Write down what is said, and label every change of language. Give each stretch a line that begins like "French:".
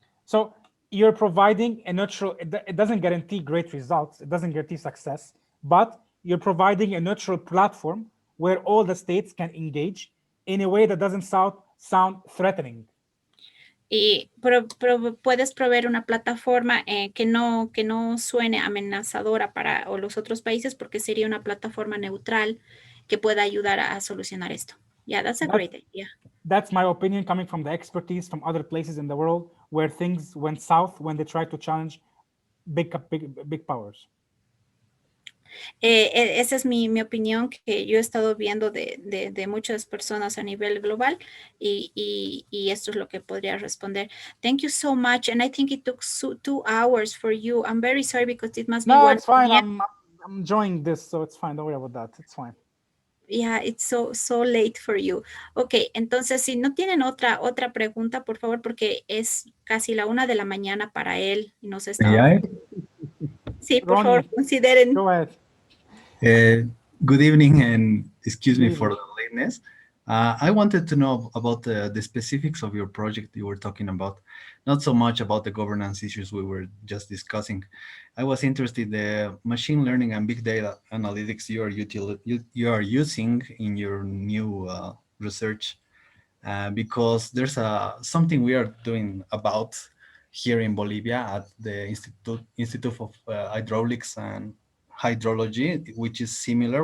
English: So you're providing a neutral, it doesn't guarantee great results, it doesn't guarantee success, but you're providing a neutral platform where all the states can engage in a way that doesn't sound threatening.
Spanish: Y puedes proveer una plataforma que no suene amenazadora para los otros países porque sería una plataforma neutral que pueda ayudar a solucionar esto.
English: Yeah, that's a great idea. That's my opinion coming from the expertise from other places in the world where things went south when they tried to challenge big powers.
Spanish: Esa es mi opinión que yo he estado viendo de muchas personas a nivel global y esto es lo que podría responder.
English: Thank you so much, and I think it took 2 hours for you. I'm very sorry because it must be No, it's fine. I'm enjoying this, so it's fine. Don't worry about that. It's fine. Yeah, it's so late for you.
Spanish: Okay, entonces si no tienen otra pregunta, por favor, porque es casi la 1 de la mañana para él y nos está. Sí, por favor, consideren.
English: Go ahead. Good evening, and excuse me for the lateness. I wanted to know about the specifics of your project you were talking about, not so much about the governance issues we were just discussing. I was interested in the machine learning and big data analytics you are using in your new research, because there's something we are doing about here in Bolivia at the Institute of Hydraulics and Hydrology, which is similar.